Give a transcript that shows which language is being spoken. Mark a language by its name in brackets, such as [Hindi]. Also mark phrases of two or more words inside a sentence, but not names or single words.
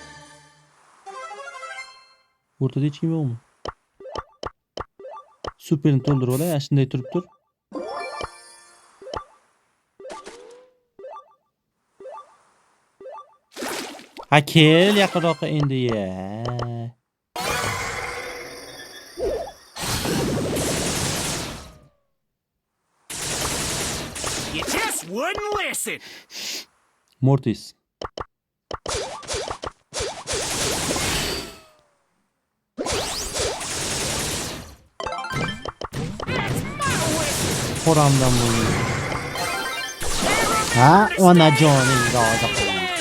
[Uzbek] O'rtada hech kim yo'qmi? Superni to'ldirib olay, shunday turib tur. Ha kel yaqinroqqa endi ya. [English] You just wouldn't listen. Mortis. [Uzbek] Xo'ramdan bo'ldi. Ha, onajoning rozi qil.